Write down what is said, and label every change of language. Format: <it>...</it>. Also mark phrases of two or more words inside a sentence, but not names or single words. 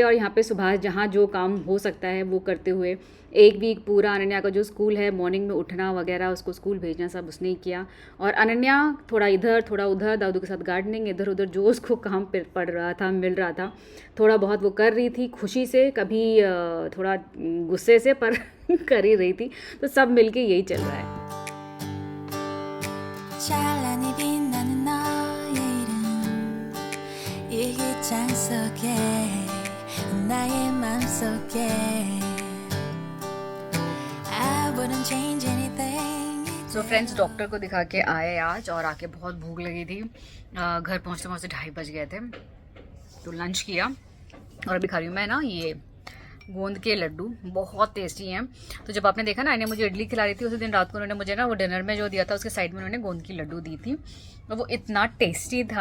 <hi>और यहाँ पे सुबह जहाँ जो काम हो सकता है वो करते हुए एक वीक पूरा अनन्या का जो स्कूल है, मॉर्निंग में उठना वगैरह, उसको स्कूल भेजना, सब उसने ही किया। और अनन्या थोड़ा इधर थोड़ा उधर, दादू के साथ गार्डनिंग, इधर उधर जो उसको काम पड़ रहा था, मिल रहा था, थोड़ा बहुत वो कर रही थी, खुशी से, कभी थोड़ा गुस्से से, पर कर ही रही थी। तो सब मिलके यही चल रहा है।</hi> <ko>찬란히 빛나는 너의 이름 이 깃장 속에 나의 맘속에</ko> <en>I wouldn't change anything. so friends,</en> <hi>डॉक्टर को दिखा के आए आज, और आके बहुत भूख लगी थी। घर पहुँचते पहुँचते 2:30 बज गए थे। तो लंच किया और अभी खा रही हूँ मैं ना ये गोंद के लड्डू, बहुत टेस्टी हैं। तो जब आपने देखा ना, इन्हें मुझे इडली खिला रही थी, उसी दिन रात को उन्होंने मुझे ना वो डिनर में जो दिया था उसके साइड में उन्होंने गोंद की लड्डू दी थी, और वो इतना टेस्टी था।</hi>